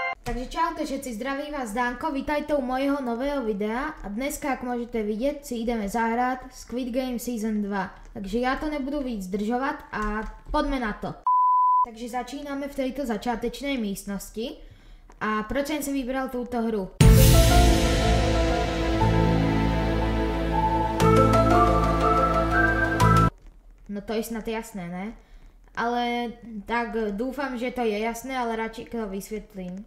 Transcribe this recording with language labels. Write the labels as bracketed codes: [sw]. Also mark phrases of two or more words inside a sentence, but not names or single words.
[sk] Takže čaute všetci, zdraví vás Danko, vítajte u mojho nového videa a dneska, jak môžete vidieť, si ideme zahrať Squid Game Season 2. Takže ja to nebudu víc zdržovať a poďme na to. Takže začíname v tejto začátečnej místnosti a proč jsem si vybral túto hru? [cs] No to je snad jasné, ne? [sk] Ale tak dúfam, že to je jasné, ale radšej to vysvětlím.